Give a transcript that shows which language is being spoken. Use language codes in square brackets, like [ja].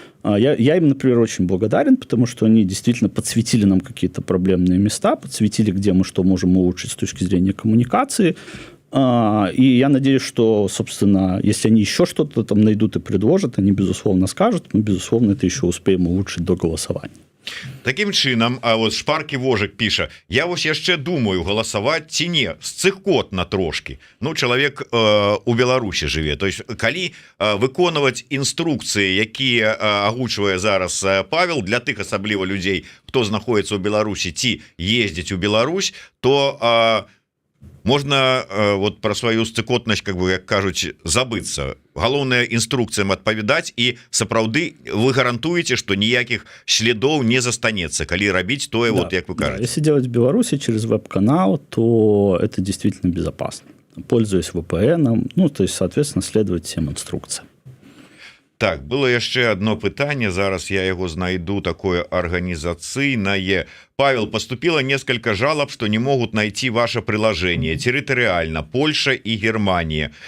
[ru] Я им, например, очень благодарен, потому что они действительно подсветили нам какие-то проблемные места, подсветили, где мы что можем улучшить с точки зрения коммуникации. И я надеюсь, что, собственно, если они еще что-то там найдут и предложат, они, безусловно, скажут, мы, безусловно, это еще успеем улучшить до голосования. [be] Таким чынам, а вот шпаркі вожык піша: я вось яшчэ думаю, галасаваць ці не, сцыкотна трошки. Ну, чалавек у Беларусі жыве. То есть калі выконваць інструкцыі, якія агучвае зараз Павел, для тых асабліва людзей, хто знаходіцца ў Беларусі ці ездзіць у Беларусь, то можна вот про сваю сцыкотнасць, как бы, як кажуць, забыцца. Галоўная інструкцыям адпавядаць, і сапраўды вы гарантуеце, што ніякіх следов не застанецца, калі рабіць тое, да, вот як вы кажаце. [ru] Да, если делать в Беларуси через веб-канал, то это действительно безопасно. Пользуясь VPN, ну, то есть, соответственно, следовать всем инструкциям. [be] Так, было яшчэ одно пытанне, зараз я его знайду, [ru] такое организационное. Павел, поступило несколько жалоб, что не могут найти ваше приложение территориально, Польша и Германия.